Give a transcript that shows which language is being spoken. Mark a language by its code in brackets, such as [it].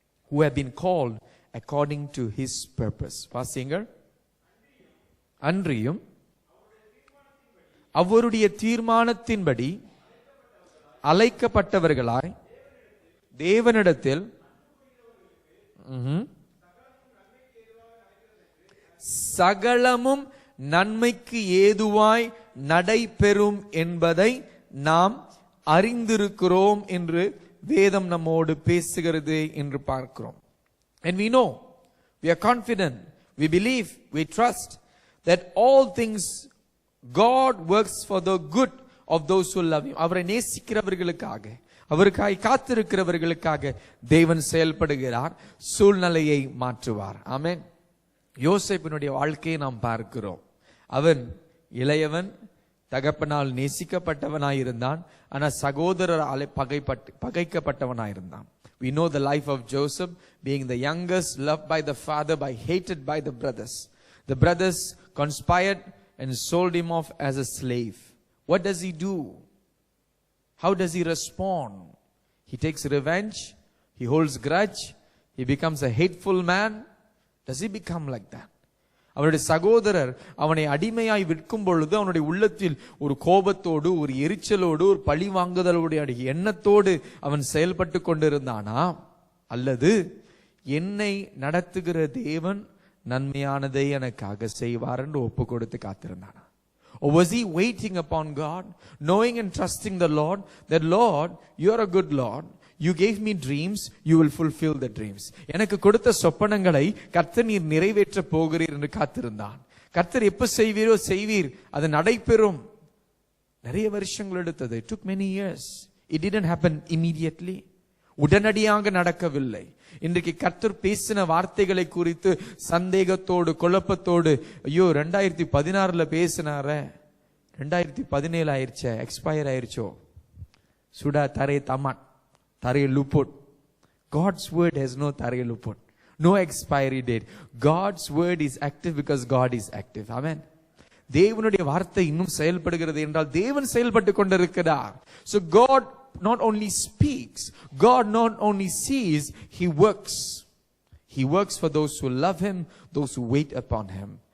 [en] who have been called according to his purpose. [ta] வாசியுங்கள். அன்றியும் அவருடைய தீர்மானத்தின்படி அழைக்கப்பட்டவர்களாய் தேவனிடத்தில் சகலமும் நன்மைக்கு ஏதுவாய் நடைபெறும் என்பதை நாம் அறிந்திருக்கிறோம் என்று வேதம் நம்மோடு பேசுகிறது என்று பார்க்கிறோம். [en] And we know, we are confident, we believe, we trust that all things God works for the good of those who love him. [ta] அவரை நேசிக்கிறவர்களுக்காக, அவருக்காய் காத்திருக்கிறவர்களுக்காக தேவன் செயல்படுகிறார், சூழ்நிலையை மாற்றுவார். ஆமென். யோசேப்பினுடைய வாழ்க்கையை நாம் பார்க்கிறோம். அவன் இளையவன், தகப்பனால் நேசிக்கப்பட்டவனாயிருந்தான், ஆனா சகோதரரால் பகைக்கப்பட்டவனாயிருந்தான். [en] We know the life of Joseph, being the youngest, loved by the father, but hated by the brothers. The brothers conspired and sold him off as a slave. What does he do? How does he respond? He takes revenge, he holds grudge, he becomes a hateful man. Does he become like that? [ta] அவனுடைய சகோதரர் அவனை அடிமையாய் விற்கும் பொழுது அவனுடைய உள்ளத்தில் ஒரு கோபத்தோடு, ஒரு எரிச்சலோடு, ஒரு பழி வாங்குதலுடைய எண்ணத்தோடு அவன் செயல்பட்டு கொண்டிருந்தானா, அல்லது என்னை நடத்துகிற தேவன் நன்மையானதை எனக்காக செய்வார் என்று ஒப்பு கொடுத்து காத்திருந்தானா? [en] Or was he waiting upon God, knowing and trusting the Lord, that Lord, you are a good Lord, you gave me dreams, you will fulfill the dreams. [ta] எனக்கு கொடுத்த சொப்பனங்களை கர்த்தர் நீர் நிறைவேற்ற போகிறீர் என்று காத்திருந்தான். கர்த்தர் எப்ப செய்வீரோ செய்வீர், அது நடைபெறும். நிறைய வருஷங்கள் எடுத்தது. [en] It took many years. It didn't happen immediately. [ta] உடனடியாக நடக்கவில்லை. இன்றைக்கு கர்த்தர் பேசின வார்த்தைகளை குறித்து சந்தேகத்தோடு, குழப்பத்தோடு, ஐயோ 2016 பேசினார, 2017 ஆயிருச்சே, எக்ஸ்பயர் ஆயிருச்சோ, [ms] சுடா தரே தமான், தரே லுபோட். [en] God's word has no [ms] tare lupot, [en] no expiry date. God's word is active because God is active. Amen. [ta] தேவனுடைய வார்த்தை இன்னும் செயல்படுகிறது என்றால் தேவன் செயல்பட்டு கொண்டிருக்கிறார். [en] So God not only speaks, God not only sees, he works. He works for those who love him, those who wait upon him.